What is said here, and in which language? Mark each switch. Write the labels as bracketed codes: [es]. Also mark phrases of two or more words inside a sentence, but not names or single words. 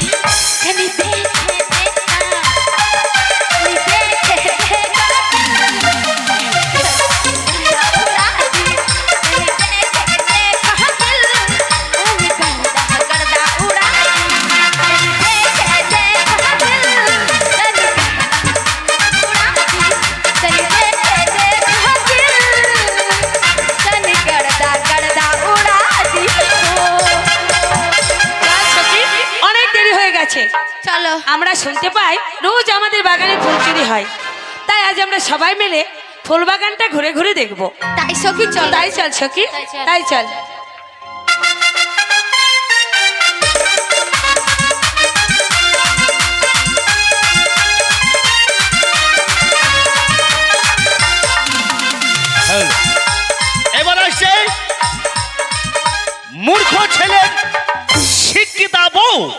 [bho] तनी देखे देखा, तनी देखे देखा उड़ा दी, तनी देखे देखा दिल, तनी करदा करदा उड़ा दी, तनी देखे देखा दिल, तनी तनी देखे देखा दिल, तनी करदा करदा उड़ा दी हो। [bn] সখী, অনেক দেরি হয়ে গেছে। চলো আমরা শুনতে পাই রোজ আমাদের বাগানে ফুল চুরি হয়, তাই আজ আমরা সবাই মিলে ফুল বাগানটা ঘুরে ঘুরে দেখবো। তাই সখী চল, তাই চল সখী, তাই চল। তাই চল। এবার আসছে মূর্খ ছেলে শিক্ষিত বউ।